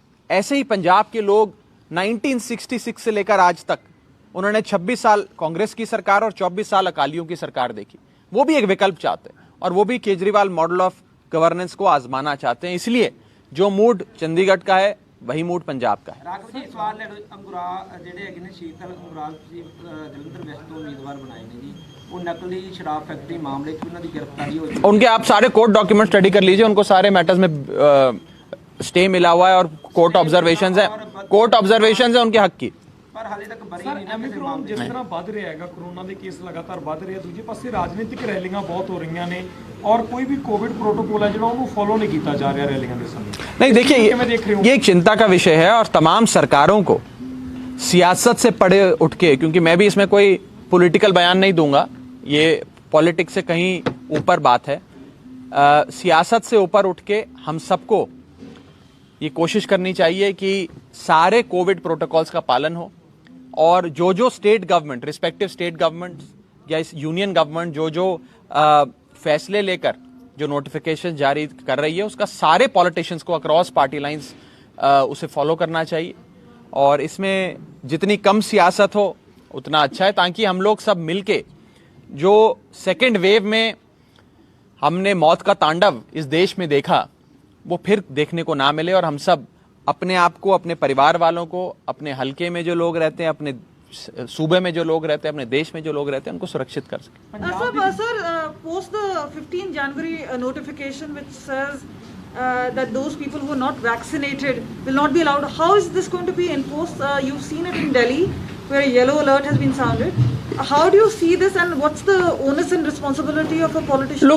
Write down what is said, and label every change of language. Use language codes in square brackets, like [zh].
[hi] ऐसे ही पंजाब के लोग 1966 से लेकर आज तक उन्होंने 26 साल कांग्रेस की सरकार और 24 साल अकालियों की सरकार देखी। वो भी एक विकल्प चाहते हैं और वो भी केजरीवाल मॉडल ऑफ गवर्नेंस को आजमाना चाहते हैं। इसलिए जो मूड चंडीगढ़ का है वही मूड पंजाब का है। [pa] ਰਾਘਵ ਜੀ, ਸਵਾਲ ਲੈ ਲਓ। ਅੰਗੁਰਾ ਜਿਹੜੇ ਹੈਗੇ ਨੇ ਸ਼ੀਤਲ ਅੰਗੁਰਾਲ ਤੁਸੀਂ ਜਲੰਧਰ ਵੈਸਟ ਤੋਂ ਉਮੀਦਵਾਰ ਬਣਾਏ ਨੇ ਜੀ, ਉਹ ਨਕਲੀ ਸ਼ਰਾਬ ਫੈਕਟਰੀ ਮਾਮਲੇ 'ਚ ਉਹਨਾਂ ਦੀ ਗ੍ਰਿਫਤਾਰੀ ਹੋਈ। [hi] उनके आप सारे कोर्ट डॉक्यूमेंट स्टडी कर लीजिए, उनको सारे मैटर्स में स्टे मिला हुआ है और कोर्ट ऑब्जर्वेशंस है, कोर्ट ऑब्जर्वेशंस है उनके हक की। [pa] ਪਰ ਹਾਲੇ ਤੱਕ ਬਰੀ ਸਰ ਨਹੀਂ ਨਾ ਕਿਸੇ ਐਮਿਕਰੋਨ ਮਾਮਲੇ ਜਿਸ ਤਰ੍ਹਾਂ ਵੱਧ ਰਿਹਾ ਹੈਗਾ, ਕਰੋਨਾ ਦੇ ਕੇਸ ਲਗਾਤਾਰ ਵੱਧ ਰਹੇ ਆ, ਦੂਜੇ ਪਾਸੇ ਰਾਜਨੀਤਿਕ ਰੈਲੀਆਂ ਬਹੁਤ ਹੋ ਰਹੀਆਂ ਨੇ ਔਰ ਕੋਈ ਵੀ ਕੋਵਿਡ प्रोटोकॉल है ਜਿਹੜਾ ਉਹਨੂੰ [hi] फॉलो नहीं किया जा रहा रैलियां के समय। नहीं, देखिए मैं देख रही हूँ। ये एक चिंता का विषय है और तमाम सरकारों को सियासत से पड़े उठ के, क्योंकि मैं भी इसमें कोई पॉलिटिकल बयान नहीं दूंगा, ये पॉलिटिक्स से कहीं ऊपर बात है, सियासत से ऊपर उठ के हम सबको ये कोशिश करनी चाहिए कि सारे कोविड प्रोटोकॉल्स का पालन हो और जो जो state government, respective state government या इस यूनियन गवर्नमेंट जो फैसले लेकर जो नोटिफिकेशन जारी कर रही है उसका सारे पॉलिटिशियंस को अक्रॉस पार्टी लाइंस उसे फॉलो करना चाहिए। और इसमें जितनी कम सियासत हो उतना अच्छा है, ताकि हम लोग सब मिलके जो सेकेंड वेव में हमने मौत का तांडव इस देश में देखा वो फिर देखने को ना मिले और हम सब अपने आप को, अपने परिवार वालों को, अपने हलके में जो लोग रहते हैं, अपने सूबे में जो लोग रहते हैं, अपने देश में जो लोग रहते हैं, उनको सुरक्षित कर सकें। [en] Sir, post the 15 January notification which says that those people who are not vaccinated will not be allowed. How is this going to be enforced? You've seen it in Delhi where a yellow alert has been sounded. How do you see this, and what's the onus and responsibility of a politician?